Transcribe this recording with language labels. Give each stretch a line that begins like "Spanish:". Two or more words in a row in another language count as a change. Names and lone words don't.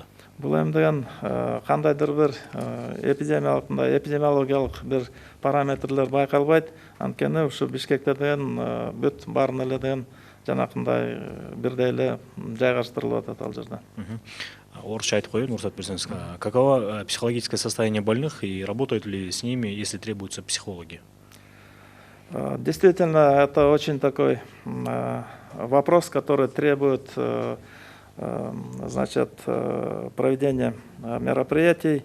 Kyrgyz: Бул эми деген кандайдыр бир эпидемиологиялык бир параметрлер байкалбайт. Анткени ушу Бишкекте деген бүт баарын эле деген жанакындай бирдей эле жайгаштырылып атат ал жерде. Орусча айтып коеюн, уруксат берсеңиз.
Russian: Каково психологическое состояние больных и работают ли с ними, если требуются психологи? Действительно, это очень такой вопрос, который требует проведения мероприятий.